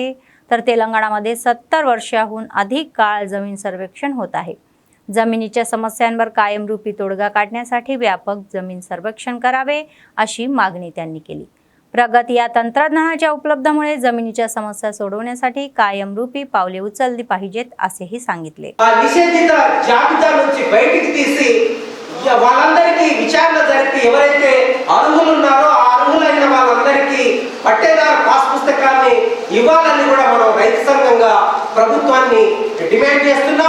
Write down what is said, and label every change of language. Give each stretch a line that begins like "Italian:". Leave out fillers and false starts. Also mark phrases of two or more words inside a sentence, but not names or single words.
Marathi: तर तेलंगणामध्ये 70 वर्षाहून अधिक काळ जमीन सर्वेक्षण होत आहे. जमिनीच्या समस्यांवर कायमरूपी तोडगा काढण्यासाठी व्यापक जमीन सर्वेक्षण करावे अशी मागणी त्यांनी केली. प्रगती या तंत्रज्ञानाच्या उपलब्धमुळे जमिनीच्या समस्या सोडवण्यासाठी कायमरूपी पावले उचलली पाहिजेत असेही सांगितले.
Telugu: నిషేధిత జాబితా నుంచి బయటికి తీసి వాళ్ళందరికీ విచారణ జరిపి ఎవరైతే అర్హులు ఉన్నారో ఆ అర్హులైన వాళ్ళందరికీ పట్టేదారు పాస్ పుస్తకాన్ని ఇవ్వాలని కూడా మనం రైతు సంఘంగా ప్రభుత్వాన్ని డిమాండ్ చేస్తున్నాం.